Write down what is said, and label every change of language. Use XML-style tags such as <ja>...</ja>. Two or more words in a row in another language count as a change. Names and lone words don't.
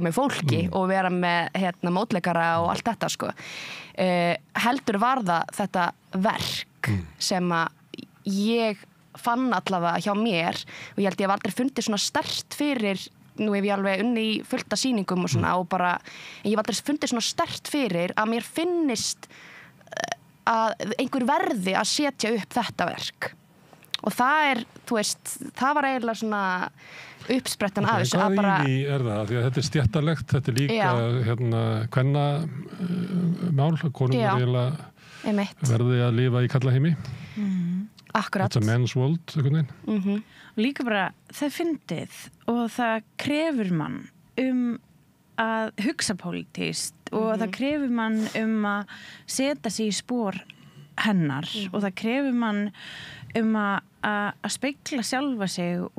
<is>með fólki og vera með mótleikara og allt þetta heldur var það þetta verk sem að ég fann allavega hjá mér og ég held ég hef aldrei fundið svona sterkt fyrir nú hef ég alveg unni í fullta sýningum og svona og bara, ég hef aldrei fundið svona sterkt fyrir að mér finnist að einhver verði að setja upp þetta verk og það þú veist, það var eiginlega svona uppsprettan af þessu Hvað í það? Því að þetta stjættarlegt, þetta líka kvenna mál, konum eiginlega verði að lifa í kallaheimi Akkurat.</is> <en>It's a man's world,</en> <is>einhvern veginn. Líka bara, það fyndið og það krefur mann að hugsa pólitískt og það krefur mann að setja sig í spór hennar og það krefur mann að spegla sjálfa sig</is>